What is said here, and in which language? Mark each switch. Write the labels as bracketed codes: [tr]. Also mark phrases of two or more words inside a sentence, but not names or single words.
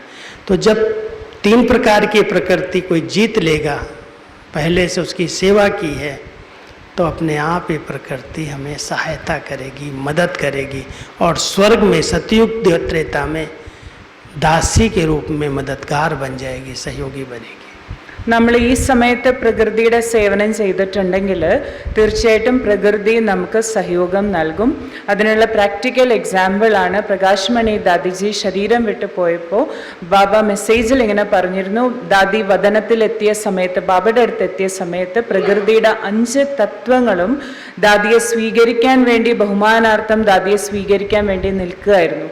[hi] तो जब 3 प्रकार की प्रकृति कोई जीत लेगा, पहले से उसकी सेवा की है, तो अपने आप ये प्रकृति हमें सहायता करेगी, मदद करेगी, और स्वर्ग में सतयुग त्रेता में दासी के रूप में मददगार बन जाएगी, सहयोगी बनेगी। [ml] നമ്മൾ ഈ സമയത്ത് പ്രകൃതിയുടെ സേവനം ചെയ്തിട്ടുണ്ടെങ്കിൽ തീർച്ചയായിട്ടും പ്രകൃതി നമുക്ക് സഹയോഗം നൽകും. അതിനുള്ള [en] practical exampleആണ് [ml] പ്രകാശ് മണി ദാദിജി ശരീരം വിട്ടു പോയപ്പോൾ ബാബ മെസ്സേജിൽ ഇങ്ങനെ പറഞ്ഞിരുന്നു. ദാദി വദനത്തിലെത്തിയ സമയത്ത്, ബാബയുടെ അടുത്ത് എത്തിയ സമയത്ത് പ്രകൃതിയുടെ 5 തത്വങ്ങളും ദാദിയെ സ്വീകരിക്കാൻ വേണ്ടി, ബഹുമാനാർത്ഥം ദാദിയെ സ്വീകരിക്കാൻ വേണ്ടി നിൽക്കുകയായിരുന്നു.